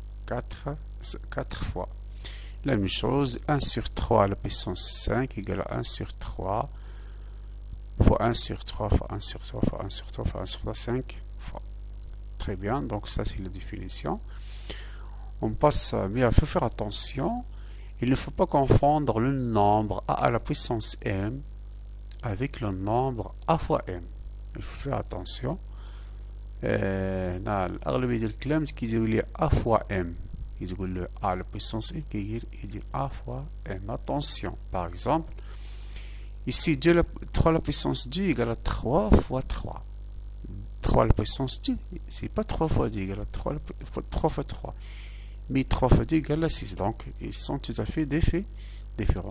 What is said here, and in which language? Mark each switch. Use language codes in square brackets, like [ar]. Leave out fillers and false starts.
[fr] 4 fois. La même chose, 1 sur 3 à la puissance 5 égale à 1 sur 3 fois 1 sur 3 fois 1 sur 3 fois 1 sur 3 fois 1 sur 3, 5 fois. Très bien, donc ça c'est la définition. On passe, mais il faut faire attention, il ne faut pas confondre le nombre A à la puissance M avec le nombre A fois M. Il faut faire attention. [ar] الأغلبية ديال الكلام كيديروا لي [fr] A fois M. Il dit le A à la puissance M, il dit A fois M. Attention, par exemple, ici 3 à la puissance 2 égale à 3 fois 3. 3 à la puissance 2, c'est pas 3 fois 2 égale à 3 fois 3. Mais 3 fois 2 égale à 6. Donc, ils sont tout à fait différents.